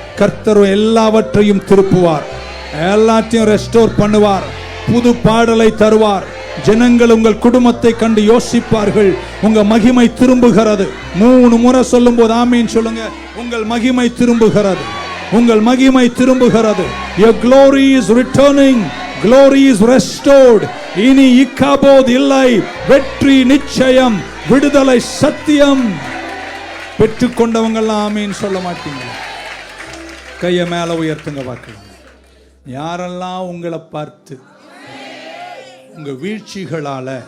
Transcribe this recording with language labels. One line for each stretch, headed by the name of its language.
Tamil: கர்த்தர் எல்லாவற்றையும் திருப்புவார், எல்லாத்தையும் ரெஸ்டோர் பண்ணுவார், புது பாடலை தருவார். ஜனங்கள் உங்கள் குடும்பத்தை கண்டு யோசிப்பார்கள், உங்க மகிமை திரும்புகிறது. 3 முறை சொல்லும் போது ஆமீன் சொல்லுங்க. உங்கள் மகிமை திரும்புகிறது, உங்கள் மகிமை திரும்புகிறது.
English: Your glory is returning, glory is restored.
Tamil: இனி இக்காபோத் இல்லை, வெற்றி நிச்சயம், விடுதலை சத்தியம். பெற்றுக்கொண்டவங்கெல்லாம் ஆமீன் சொல்ல மாட்டீங்க? கையை மேல உயர்த்துங்க பார்க்கலாம். யாரெல்லாம் உங்களை பார்த்து உங்க வீழ்ச்சிகளால